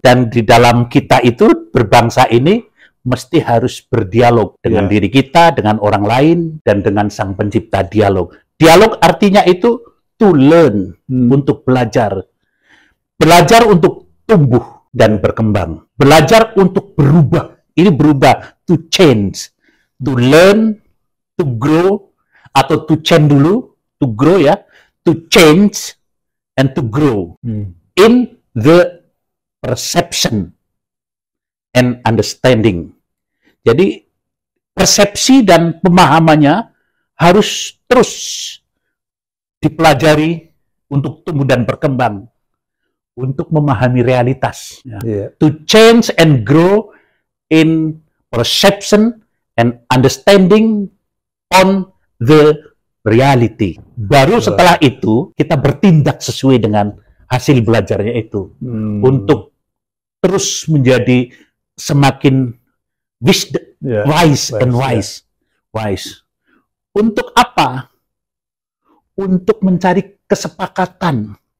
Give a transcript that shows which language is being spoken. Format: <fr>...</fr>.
<id>Dan di dalam kita itu, berbangsa ini, mesti harus berdialog dengan diri kita, dengan orang lain, dan dengan Sang Pencipta. Dialog. Dialog artinya itu</id> <en>to learn,</en> <id>untuk belajar. Belajar untuk tumbuh dan berkembang. Belajar untuk berubah. Ini berubah,</id> <en>to change. To learn, to grow,</en> <id>atau</id> <en>to change</en> <id>dulu,</id> <en>to grow ya, to change, and to grow. In the perception and understanding.</en> <id>Jadi, persepsi dan pemahamannya harus terus dipelajari untuk tumbuh dan berkembang. Untuk memahami realitas.</id> <en>To change and grow in perception and understanding on the reality.</en> <id>Baru setelah itu, kita bertindak sesuai dengan hasil belajarnya itu. Untuk terus menjadi semakin</id> <en>wise and wise.</en> <id>Untuk apa? Untuk mencari kesepakatan.</id>